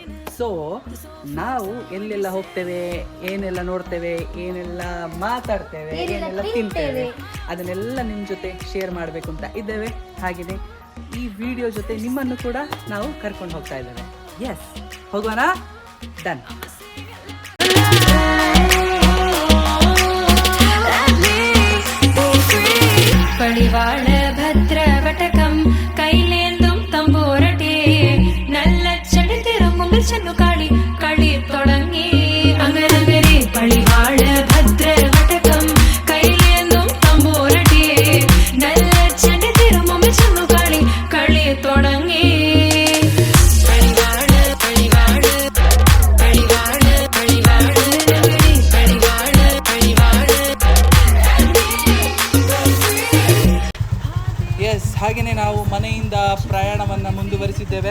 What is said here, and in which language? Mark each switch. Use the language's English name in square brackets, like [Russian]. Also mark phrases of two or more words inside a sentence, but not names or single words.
[Kannada] ಸೊ ನಾವು ಎಲ್ಲೆಲ್ಲ ಹೋಗ್ತೇವೆ, ಏನೆಲ್ಲ ನೋಡ್ತೇವೆ, ಏನೆಲ್ಲ ಮಾತಾಡ್ತೇವೆ, ಏನೆಲ್ಲ ತಿಂತೇವೆ, ಅದನ್ನೆಲ್ಲ ನಿಮ್ಮ ಜೊತೆ ಶೇರ್ ಮಾಡಬೇಕು ಅಂತ ಇದ್ದೇವೆ. ಹಾಗೆಯೇ ಈ ವಿಡಿಯೋ ಜೊತೆ ನಿಮ್ಮನ್ನು ಕೂಡ ನಾವು ಕರ್ಕೊಂಡು ಹೋಗ್ತಾ ಇದ್ದೇವೆ. ಎಸ್, ಹೋಗೋಣ. ಡನ್. [Malayalam] പടിവാള ഭദ്രവടകം കൈലേന്തും തമ്പൂരട്ടെ നല്ല ചടുതിരും മുമ്പിൽ ചെന്നു കളി കളി തുടങ്ങി. അങ്ങനെ പടിവാള ഭദ്രവടകം കൈലേന്തും തമ്പൂരട്ടെ നല്ല ചടുതിരും മുമ്പിൽ ചെന്നു കളി കളി തുടങ്ങി. [Kannada] ಹಾಗೆಯೇ ನಾವು ಮನೆಯಿಂದ ಪ್ರಯಾಣವನ್ನು ಮುಂದುವರಿಸಿದ್ದೇವೆ.